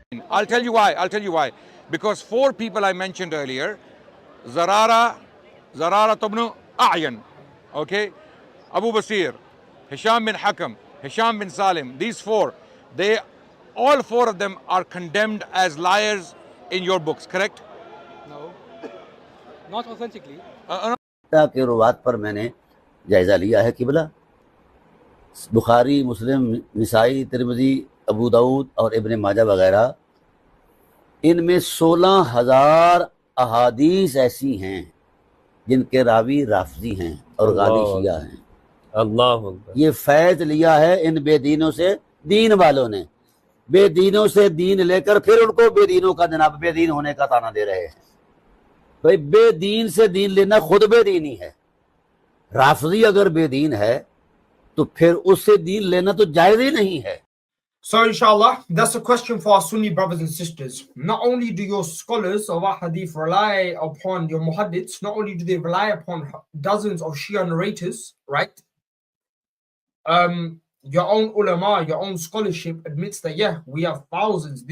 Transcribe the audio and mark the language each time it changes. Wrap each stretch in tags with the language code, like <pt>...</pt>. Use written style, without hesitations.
<en>I'll tell you why. Because 4 people I mentioned earlier, Zarara ibn A'yan, okay, Abu Basir, Hisham bin Hakam, Hisham bin Salim, these 4, all 4 of them are condemned as liars in your books, correct? No, not authentically.</en> <hi>के रुवात पर मैंने जायज़ा लिया है किबला बुखारी, मुस्लिम, Nasai, Tirmidhi, Abu Dawood और इब्न माजा वगैरह, इनमें 16,000 अहादीस ऐसी हैं जिनके रावी राफजी हैं और गाली शिया हैं। अल्लाह, ये फैज़ लिया है इन बेदीनों से, दीन वालों ने बेदीनों से दीन लेकर फिर उनको बेदीनों का जनाब बेदीन होने का ताना दे रहे हैं। भाई बेदीन से दीन लेना खुद बेदीनी है। राफजी अगर बेदीन है तो फिर उससे दीन लेना तो जायज़ ही नहीं है।</hi> <en>So inshallah, that's a question for our Sunni brothers and sisters. Not only do your scholars of hadith rely upon your muhaddiths, not only do they rely upon dozens of Shia narrators, right? Your own ulama, your own scholarship admits that, yeah, we have thousands.</en>